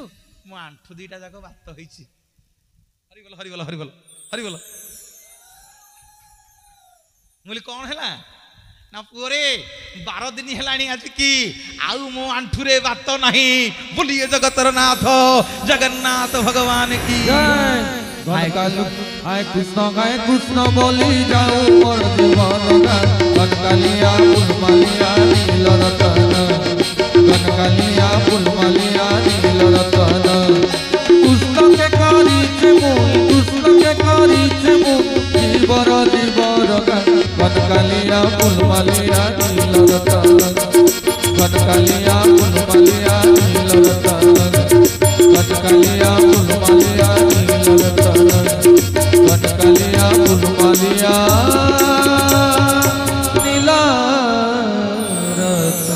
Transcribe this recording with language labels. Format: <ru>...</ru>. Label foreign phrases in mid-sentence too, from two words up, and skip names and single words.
<or>ମୋ ଆଣ୍ଠୁ 2ଟା ଯାକ ବାତ ହେଇଛି। ହରିବଲ ହରିବଲ ହରିବଲ ହରିବଲ। ମୁଁ କହିଲି କ'ଣ ହେଲା? ନା ପୁଅରେ 12 ଦିନ ହେଲାଣି ଆଜିକି ଆଉ ମୋ ଆଣ୍ଠୁରେ ବାତ ନାହିଁ। ବୋଲିଏ ଜଗତର ନାଥ ଜଗନ୍ନାଥ ଭଗବାନ କି ହାୟ କୃଷ୍ଣ ବୋଲି ଯାଉଁ ମୋର ଜୀବନ କନକାଳିଆ ଫୁଲମାଳିଆ ନୀଳ ରତନ, କନକାଳିଆ ଫୁଲମାଳିଆ ନୀଳ ରତନ। କୃଷ୍ଣ କେ କରିଛେ ମୁ ଜୀବର ଜୀବର କନକାଳିଆ ଫୁଲମାଳିଆ ନୀଳ ରତନ, କନକାଳିଆ ଫୁଲମାଳିଆ ନୀଳ ରତନ, କନକାଳିଆ ଫୁଲମାଳିଆ ନୀଳ ରତନ, କନକାଳିଆ ଫୁଲମାଳିଆ ନୀଳ ରତନ।</or>